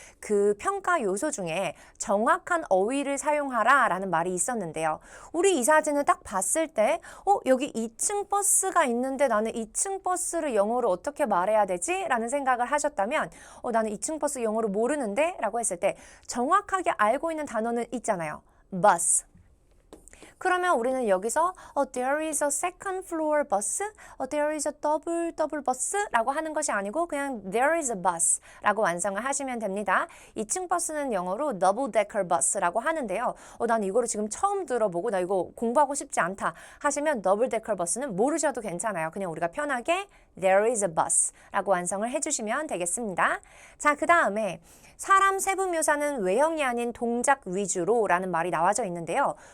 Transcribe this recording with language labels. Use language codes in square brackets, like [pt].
[ko] 그 평가 요소 중에 정확한 어휘를 사용하라 라는 말이 있었는데요. 우리 이 사진을 딱 봤을 때 여기 2층 버스가 있는데 나는 2층 버스를 영어로 어떻게 말해야 되지? 라는 생각을 하셨다면 나는 2층 버스 영어로 모르는데? 라고 했을 때 정확하게 알고 있는 단어는 있잖아요. [en] bus. [ko] 그러면 우리는 여기서 [en] there is a second floor bus, there is a double bus [ko] 라고 하는 것이 아니고 그냥 [en] there is a bus [ko] 라고 완성을 하시면 됩니다. 2층 버스는 영어로 double decker bus라고 하는데요. 난 이거를 지금 처음 들어보고 나 이거 공부하고 싶지 않다 하시면 double decker bus는 모르셔도 괜찮아요. 그냥 우리가 편하게 there is a bus 라고 완성을 해주시면 되겠습니다. 자, 그 다음에 사람 세부 묘사는 외형이 아닌 동작 위주로 라는 말이 나와져 있는데요.